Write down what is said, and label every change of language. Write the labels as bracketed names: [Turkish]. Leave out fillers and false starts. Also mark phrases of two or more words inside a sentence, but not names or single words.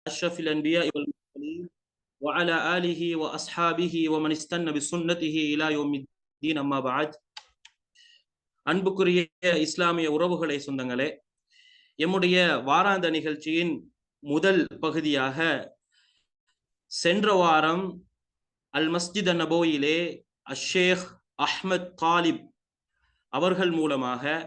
[Arabic] أشرف الأنبياء والمرسلين وعلى آله وأصحابه ومن استنى بسنته إلى يوم الدين أما بعد. [Tamil] அன்புக்குரிய இஸ்லாமிய உறவுகளை சொந்தங்களே, எம்முடைய வாராந்த நிகழ்ச்சியின் முதல் பகுதியாக சென்ற வாரம் அல் மஸ்ஜித் நபோயிலே அஷேக் அஹ்மத் தாலிப் அவர்கள் மூலமாக